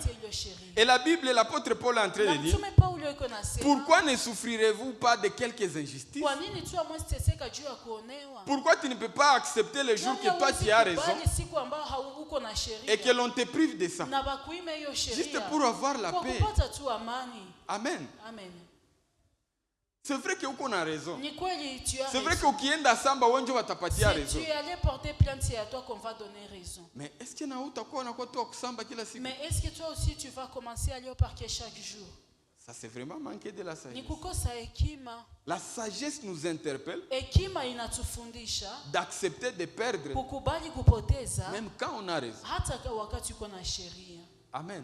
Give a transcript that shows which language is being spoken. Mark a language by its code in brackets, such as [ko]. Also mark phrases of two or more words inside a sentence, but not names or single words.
[fr] Et la Bible, l'apôtre Paul est en train de dire, pourquoi ne souffrirez-vous pas de quelques injustices? Pourquoi tu ne peux pas accepter le jour que toi tu as raison et que l'on te prive de ça juste pour avoir la paix? Amen. Amen. C'est vrai que [sw] uko na [fr] raison. C'est vrai que [sw] ukienda samba wengi watapatia [fr] raison. Si tu allais porter plainte, c'est à toi qu'on va donner raison. Mais est-ce que [sw] na utakuwa na kwa tu kusamba kila siku? [fr] Mais est-ce que toi aussi tu vas commencer à aller au parquet chaque jour? Ça c'est vraiment manquer de la sagesse. La sagesse nous interpelle d'accepter de perdre même quand on a raison. Amen.